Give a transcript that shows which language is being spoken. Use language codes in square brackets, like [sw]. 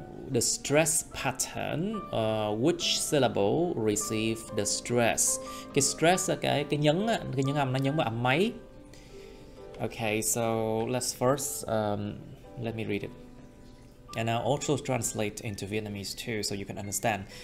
[en] the stress pattern, which syllable receive the stress. [vi] Cái stress là cái nhấn á, cái nhấn âm nó nhấn vào âm mấy. [en] Okay, so let's first let me read it. And I'll also translate into Vietnamese too, so you can understand.